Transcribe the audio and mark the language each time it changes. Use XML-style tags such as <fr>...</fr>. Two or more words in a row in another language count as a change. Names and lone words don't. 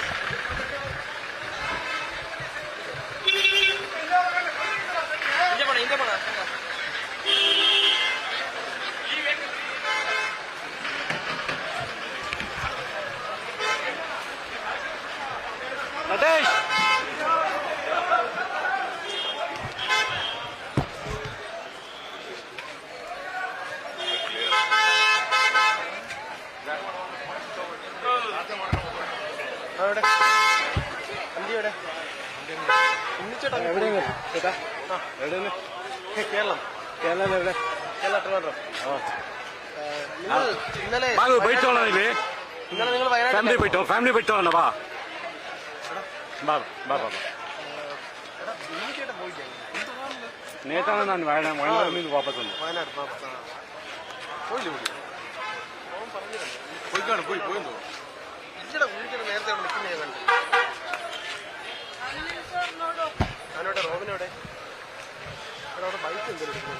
<kn>ಹಿಂದೆ ಬಾಣ ಹಿಂದೆ ಬಾಣ. ನಟೇಶ್</kn> <ml>എവിടെ വണ്ടി എവിടെ ഉണ്ണിച്ചേട്ടാ എവിടെയാണ് ചേട്ടാ? ആ എവിടെയാണ്? കേരളം കേരളം എവിടെ? കേരള ട്രിവാൻഡ്രം. നിങ്ങൾ ഇന്നലെ ബാബു പോയിട്ടോളാം. ഇല്ലേ ഇന്നലെ നിങ്ങൾ വയനാട്</ml> <kn>ಫ್ಯಾಮಿಲಿ ಬಿಟ್ಟು ಬಾ ಬಾ ಬಾ ಬಾ</kn> <ml>ഉണ്ണിച്ചേട്ടൻ പോയില്ലേ? നേത്താണ് ഞാൻ വയനാട് നിന്ന് വാപ്പസ് വന്നു. വയനാട് പോയില്ലേ വിളി പോയിക്കാണ് പോയെന്തോ. ഇല്ലടാ ഉണ്ണിച്ചേട്ടൻ നേരത്തെ അവിടെ നിൽക്കുന്ന ഞാൻ കണ്ടു. ഞാനോടെ റോബിനോടെ അവിടെ ബൈക്ക് എന്തെങ്കിലും</ml>